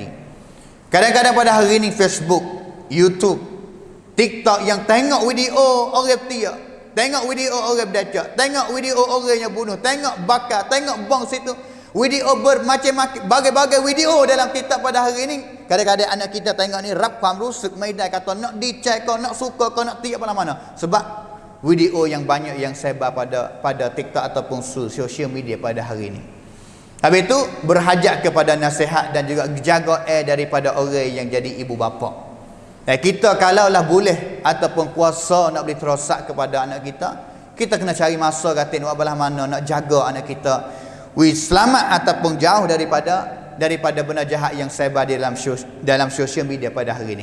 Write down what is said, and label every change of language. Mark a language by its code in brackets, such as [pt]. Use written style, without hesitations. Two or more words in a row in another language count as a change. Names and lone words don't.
[ms] Kadang-kadang pada hari ini Facebook, YouTube, TikTok yang tengok video orang tia, tengok video orang berdacak, tengok video orang yang bunuh, tengok bakar, tengok bom situ. Video bermacam-macam, bagai-bagai video dalam kitab pada hari ini. Kadang-kadang anak kita tengok ni rap [th] ความรู้สึกไม่ได้, [ms] kata nak dicek kau, nak suka kau, nak tiap mana-mana. Sebab video yang banyak yang sebar pada TikTok ataupun sosial media pada hari ini. Habis itu berhajat kepada nasihat dan juga jaga daripada orang yang jadi ibu bapa. Kita kalaulah boleh ataupun kuasa nak beri terosak kepada anak kita kena cari masa kata nak belah mana nak jaga anak kita selamat ataupun jauh daripada benda jahat yang sebar di dalam sosial media pada hari ini.